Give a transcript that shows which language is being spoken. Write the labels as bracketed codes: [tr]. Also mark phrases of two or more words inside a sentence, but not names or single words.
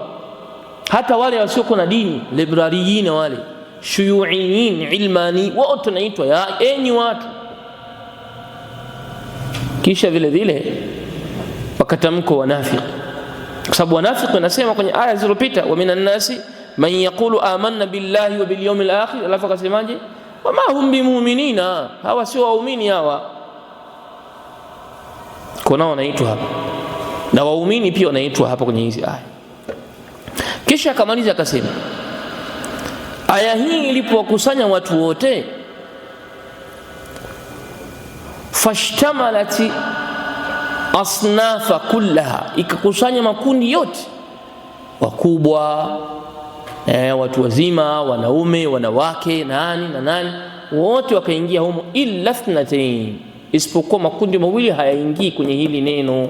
[sw] Hata wale wasiokuwa na dini, liberaliyin, wale shuyuiyin, ilmani, wote wanaitwa ya enyi watu. Kisha vile vile wakatamka wanafiki, kwa sababu wanafiki wanasema kwenye aya zilizopita, [ar] ومن الناس من يقول آمنا بالله وباليوم الآخر, [sw] alafu akasemaje, [ar] وما هم بمؤمنين, [sw] hawa sio waumini hawa. Kuna wanaitwa hapa na waumini pia wanaitwa hapa kwenye hizi aya. Kisha akamaliza akasema, aya hii ilipowakusanya watu wote, [ar] فاشتملت الأصناف كلها, [sw] ikakusanya makundi yote, wakubwa, watu wazima, wanaume, wanawake, nani na nani, wote wakaingia humo, [ar] إلا اثنتين, [sw] isipokuwa makundi mawili hayaingii kwenye hili neno.